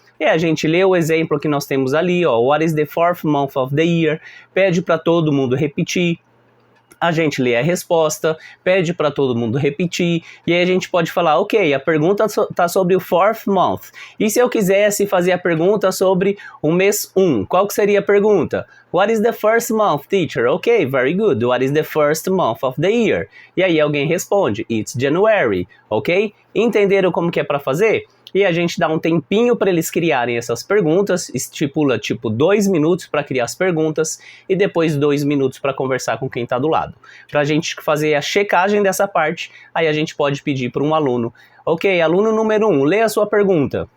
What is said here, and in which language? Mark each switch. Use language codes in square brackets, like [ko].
[pt] E a gente lê o exemplo que nós temos ali, ó, [en] What is the 4th month of the year? [pt] Pede para todo mundo repetir. A gente lê a resposta, pede para todo mundo repetir, e aí a gente pode falar, ok, a pergunta está sobre o 4th month. E se eu quisesse fazer a pergunta sobre o mês 1, qual que seria a pergunta? [en] What is the 1st month, teacher? Ok, very good. What is the 1st month of the year? [pt] E aí alguém responde, [en] it's January, [pt] ok? Entenderam como que é para fazer? E a gente dá um tempinho para eles criarem essas perguntas, estipula tipo 2 minutos para criar as perguntas e depois 2 minutos para conversar com quem está do lado. Para a gente fazer a checagem dessa parte, aí a gente pode pedir para um aluno, ok, aluno número 1, lê a sua pergunta.